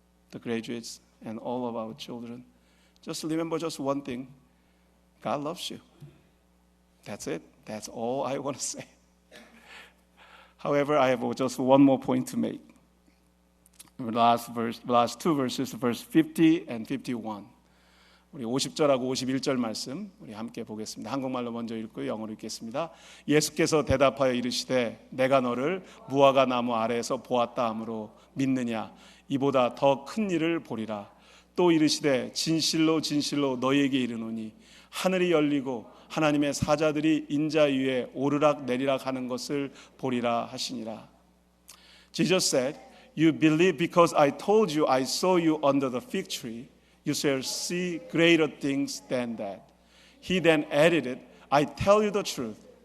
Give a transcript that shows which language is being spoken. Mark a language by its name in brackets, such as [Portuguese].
[English] The graduates and all of our children, just remember just one thing. God loves you. That's it. That's all I want to say. However, I have just one more point to make. Last two verses, verse 50 and 51. [Korean] 우리 50절하고 51절 말씀 우리 함께 보겠습니다. 한국말로 먼저 읽고 영어로 읽겠습니다. 예수께서 대답하여 이르시되 내가 너를 무화과 나무 아래에서 보았다 하므로 믿느냐? 이보다 더 큰 일을 보리라. 또 이르시되 진실로 진실로 너희에게 이르노니 하늘이 열리고 하나님의 사자들이 인자 위에 오르락 내리락 하는 것을 보리라 하시니라. [English] Jesus said, You believe because I told you I saw you under the fig tree. You shall see greater things than that. He then added it, I tell you the truth.